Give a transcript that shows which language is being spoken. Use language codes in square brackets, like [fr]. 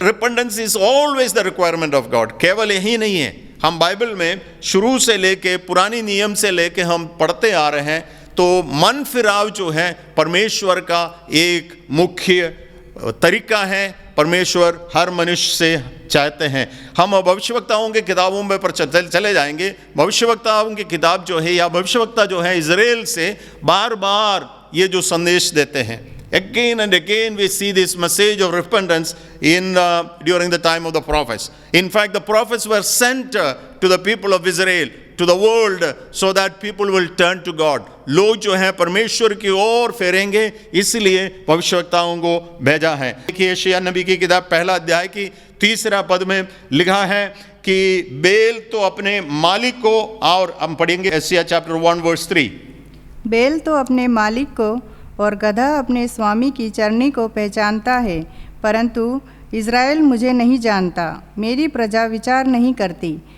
[en] Repentance is always the requirement of God. [hi] केवल यही नहीं है, हम बाइबल में शुरू से लेके पुरानी नियम से लेके हम पढ़ते आ रहे हैं, तो मन फिराव जो है परमेश्वर का एक मुख्य तरीका है। परमेश्वर हर मनुष्य से चाहते हैं। हम भविष्यवक्ताओं के किताबों में पर चले जाएंगे। भविष्यवक्ताओं की किताब जो है, या भविष्यवक्ता जो है, इजराइल से बार बार ये जो संदेश देते हैं। [en] Again and again we see this message of repentance during the time of the prophets. In fact, the prophets were sent to the people of Israel, to the world, so that people will turn to God. [hi] लोग जो हैं परमेश्वर की ओर फेरेंगे, इसलिए भविष्यवक्ताओं को भेजा है। देखिए यशायाह नबी की किताब पहला अध्याय की 3 पद में लिखा है कि बेल तो अपने मालिक को, और हम पढ़ेंगे यशायाह चैप्टर 1 वर्स 3, बेल तो अपने मालिक को और गधा अपने स्वामी की चरनी को पहचानता है, परंतु इज़राइल मुझे नहीं जानता, मेरी प्रजा विचार नहीं करती।